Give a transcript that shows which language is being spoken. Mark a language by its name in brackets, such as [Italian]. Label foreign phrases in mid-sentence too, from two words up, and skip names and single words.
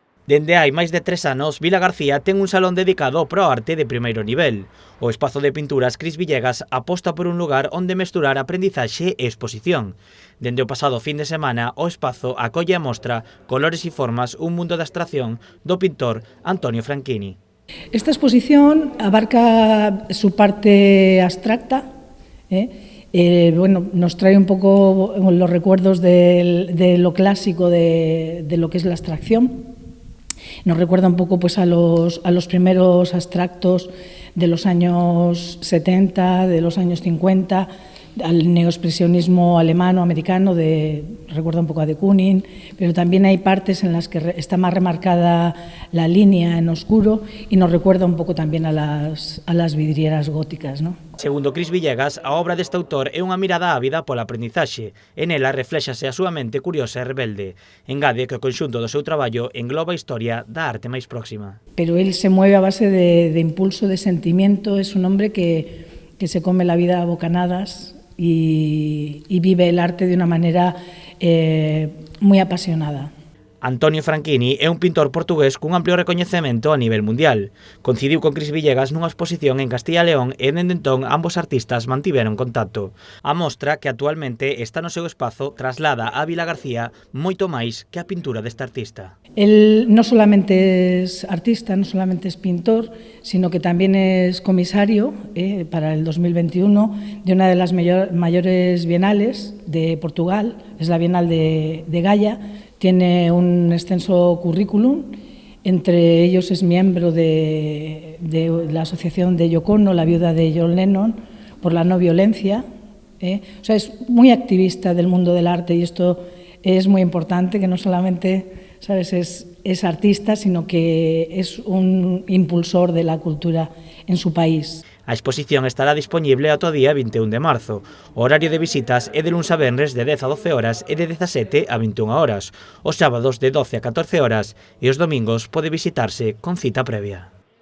[Galician] Dende hai máis de 3 anos, Vilagarcía ten un salón dedicado para a arte de primeiro nivel. O espazo de pinturas Cris Villegas aposta por un lugar onde mesturar aprendizaxe e exposición. Dende o pasado fin de semana, o espazo acolle a mostra Colores e formas, un mundo de abstracción do pintor Antonio Franchini. [Spanish] Esta exposición abarca su parte abstracta, nos trae un poco los recuerdos de lo clásico de lo que es la abstracción. Nos recuerda un poco pues, a los primeros abstractos de los años 70, de los años 50, al neoexpresionismo alemano, americano, recuerda un poco a de Kooning, pero también hay partes en las que está más remarcada la línea en oscuro y nos recuerda un poco también a las vidrieras góticas, ¿no? [Galician] Segundo Cris Villegas, a obra deste autor é unha mirada ávida pola aprendizaxe. En ela refléxase a súa mente curiosa e rebelde. Engade que o conxunto do seu traballo engloba a historia da arte máis próxima. [Spanish] Pero él se mueve a base de impulso, de sentimiento, es un hombre que se come la vida a bocanadas y vive el arte de una manera muy apasionada. [Galician] Antonio Franchini é un pintor portugués cun amplio recoñecemento a nivel mundial. Coincidiu con Cris Villegas nunha exposición en Castilla e León e dende entón ambos artistas mantiveron contacto. A mostra, que actualmente está no seu espazo, traslada a Vilagarcía moito máis que a pintura deste artista. [Spanish] Él no solamente es artista, no solamente es pintor, sino que también es comisario para el 2021 de una de las mayores bienales de Portugal, es la Bienal de Gaia. Tiene un extenso currículum, entre ellos es miembro de la asociación de Yoko Ono, la viuda de John Lennon, por la no violencia. O sea, es muy activista del mundo del arte y esto es muy importante, que no solamente, ¿sabes?, es artista, sino que es un impulsor de la cultura en su país. [Galician] A exposición estará disponible ata o día 21 de marzo. O horario de visitas é de luns a venres de 10 a 12 horas e de 17 a 21 horas. Os sábados de 12 a 14 horas e os domingos pode visitarse con cita previa.